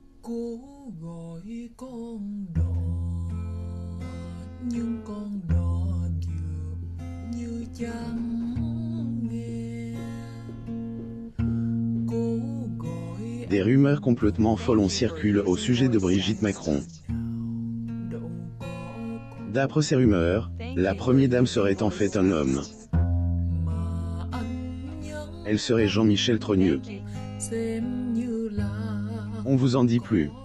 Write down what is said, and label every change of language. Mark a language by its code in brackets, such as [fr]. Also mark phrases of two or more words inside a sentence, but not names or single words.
[vi] Cố gọi con đò nhưng con đò dường như chẳng nghe. Cố gọi [fr] Des rumeurs complètement folles ont circulé au sujet de Brigitte Macron. D'après ces rumeurs, la première dame serait en fait un homme. Elle serait Jean-Michel Trogneux. On vous en dit plus.